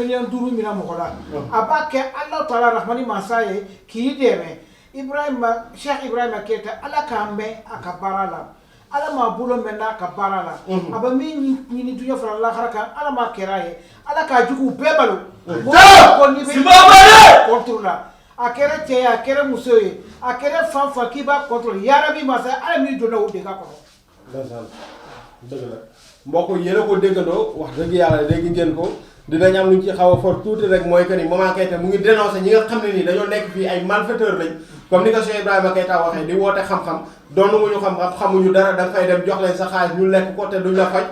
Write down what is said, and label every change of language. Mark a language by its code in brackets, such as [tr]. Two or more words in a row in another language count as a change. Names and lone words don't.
[bm] miliyɔn 5 mina mɔgɔ la a b'a kɛ Alahu Taala rahmani mansa ye k'i dɛmɛ Cheikh Ibrahima Keita ala k'an mɛn a ka baara la ala m'a bolo mɛn n'a ka baara la a bɛ min ɲini duɲa fara lahara kan ala m'a kɛra ye ala k'a jugu bɛɛ balo ko n'i bɛ contre la a kɛra cɛ ye a kɛra muso ye a kɛra fan fan k'i b'a contrôle yarabi masa ala m'i donna o dégâts kɔnɔ. [wo] dëgg la mbokk yéen a ko déggandoo wax dëgg yàlla dégg ngeen ko dinañ am luñ ci xaw a fort tuuti rek mooy que ni Mama Keita mu ngi dénoncé ñi nga xam ne nii dañoo nekk fii ay malfaiteurs lañ comme ni ko Cheikh Ibrahima Keita waxee di woote xam-xam doonuwuñu xam-xam xamuñu dara da nga fay dem jox leen sa xaalis ñu lekk ko te duñ la faj.